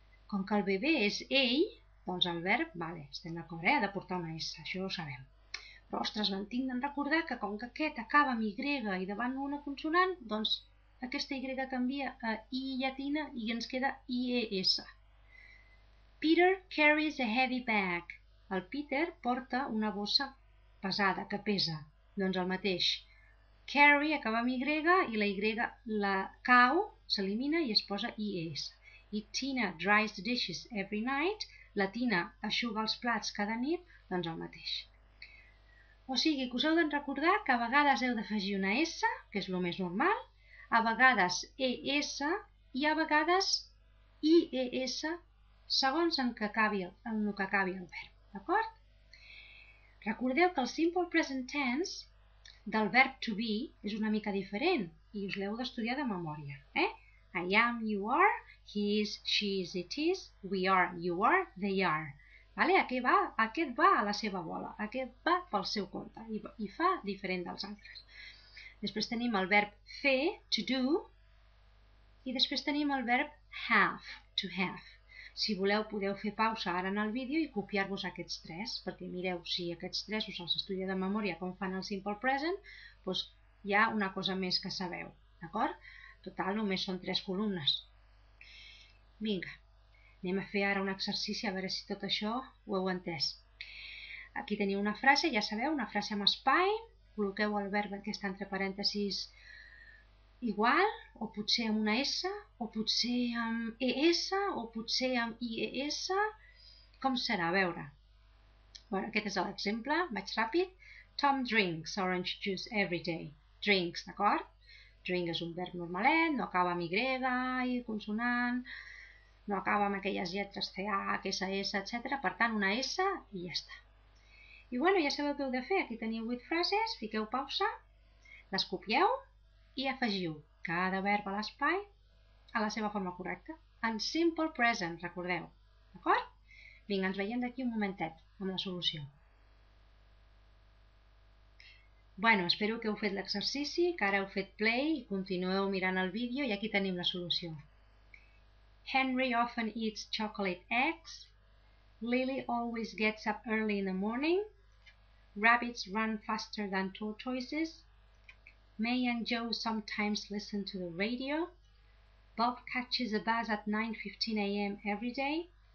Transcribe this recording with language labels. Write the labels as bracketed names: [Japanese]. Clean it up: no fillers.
[Catalan] Com que el bebè és ell, doncs el verb, estem d'acord, ha de portar una S, això ho sabem. Però, ostres, me'n tinc de recordar que com que aquest acaba amb Y i davant una consonant, doncs aquesta Y canvia a I llatina i ens queda IES. [English] Peter carries a heavy bag. [Catalan] El Peter porta una bossa pesada, que pesa. Doncs el mateix. Carry acaba amb Y i la Y la cau, s'elimina i es posa IES. [English] I Tina dries the dishes every night. [Catalan] La Tina eixuga els plats cada nit, doncs el mateix. O sigui que us heu de recordar que a vegades heu d'afegir una S, que és el més normal, a vegades ES i a vegades IES, segons en el que acabi el verb, d'acord? Recordeu que el simple present tense del verb to be és una mica diferent i us l'heu d'estudiar de memòria. [English] I am, you are, he is, she is, it is, we are, you are, they are. [Catalan] Aquest va a la seva bola, aquest va pel seu compte i fa diferent dels altres. Després tenim el verb fer, to do, i després tenim el verb have, to have. Si voleu podeu fer pausa ara en el vídeo i copiar-vos aquests 3, perquè mireu, si aquests 3 us els estudia de memòria com fan el simple present, doncs hi ha una cosa més que sabeu, d'acord? Total, només són 3 columnes. Vinga, anem a fer ara un exercici a veure si tot això ho heu entès. Aquí teniu una frase, ja sabeu, una frase amb espai, col·loqueu el verb que està entre parèntesis igual, o potser amb una S, o potser amb ES, o potser amb IES, com serà? A veure. Aquest és l'exemple, vaig ràpid. [English] Tom drinks orange juice every day. [Catalan] Drinks, d'acord? Drink és un verb normalet, no acaba amb Y, i consonant, no acaba amb aquelles lletres CH, SS, etc. Per tant, una S i ja està. I ja sabeu què heu de fer. Aquí teniu 8 frases, fiqueu pausa, les copieu i afegiu cada verb a l'espai a la seva forma correcta. En simple present, recordeu. D'acord? Vinga, ens veiem d'aquí un momentet amb la solució. Bueno, espero que heu fet l'exercici, que ara heu fet play i continueu mirant el vídeo i aquí tenim la solució. [English] Henry often eats chocolate eggs. Lily always gets up early in the morning. Rabbits run faster than tortoises. May and Joe sometimes listen to the radio. Bob catches a bus at 9:15 a.m. every day.